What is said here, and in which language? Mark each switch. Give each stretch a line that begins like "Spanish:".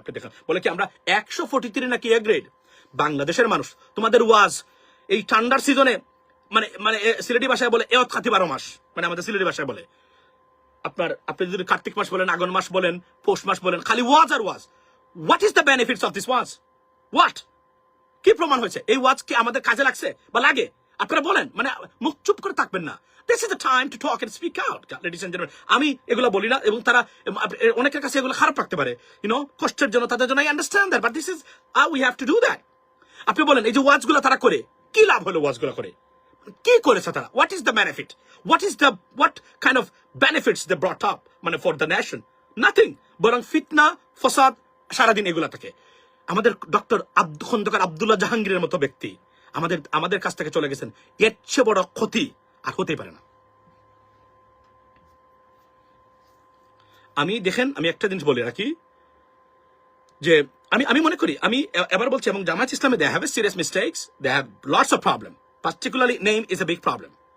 Bangla: আপনি দেখেন বলে কি আমরা 143 নাকি এ গ্রেড। বাংলাদেশের মানুষ তোমাদের ওয়াজ এই ঠান্ডার সিজনে মানে মানে সিলেটি ভাষায় বলে এত খাতি 12 মাস, মানে আমাদের সিলেটি ভাষায় বলে আপনার, আপনি যদি কার্তিক মাস বলেন, আগন মাস বলেন, পৌষ মাস বলেন, খালি ওয়াজ আর ওয়াজ।
English: What is the benefits of this ওয়াজ? What?
Bangla: কি প্রমাণ হয়েছে? এই ওয়াজ কি আমাদের কাজে লাগছে বা লাগে? আপনারা বলেন, মানে মুখ চুপ করে থাকবেন না।
English: This is the time to talk and speak out, ladies and gentlemen.
Bangla: আমি এগুলো বলি না, এবং তারা অনেকের কাছে এগুলো খারাপ লাগতে পারে, কষ্টের জন্য, তাদের জন্য।
English: I understand that, but this is how we have to do that.
Bangla: আপনি বলেন এই যে ওয়াজগুলো তারা করে কি লাভ হলো? ওয়াজগুলো করে কি করেছে তারা?
English: What is the benefit? What kind of benefits they brought up মানে for the nation? Nothing.
Bangla: বরং ফিতনা, ফসাদ সারাদিন এগুলা থাকে। আমাদের ডক্টর খন্দকার আব্দুল্লাহ জাহাঙ্গীরের মতো ব্যক্তি আমাদের কাছ থেকে চলে গেছেন, এর চেয়ে বড় ক্ষতি আর হতেই পারে না। আমি দেখেন, আমি একটা জিনিস বলে রাখি যে আমি মনে করি, আমি এবার বলছি, এবং জামায়াত ইসলামে
English: they have a serious mistakes, they have lots of problem, particularly name is a big problem.